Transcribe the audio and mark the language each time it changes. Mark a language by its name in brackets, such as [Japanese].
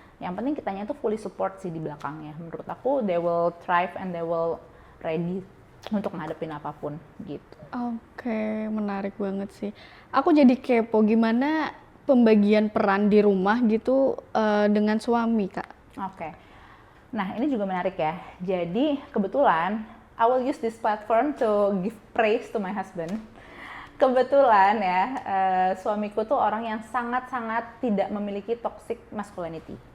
[Indonesian] Yang penting kitanya tuh fully support sih di belakangnya. Menurut aku [English] they will thrive and they will ready [Indonesian] untuk ngadepin apapun gitu. Oke, menarik banget sih. Aku jadi kepo gimana pembagian peran di rumah gitu dengan suami, Kak. Oke. Nah, ini juga menarik ya. Jadi kebetulan [English] I will use this platform to give praise to my husband. [Indonesian] Kebetulan ya, suamiku tuh orang yang sangat-sangat tidak memiliki toxic masculinity.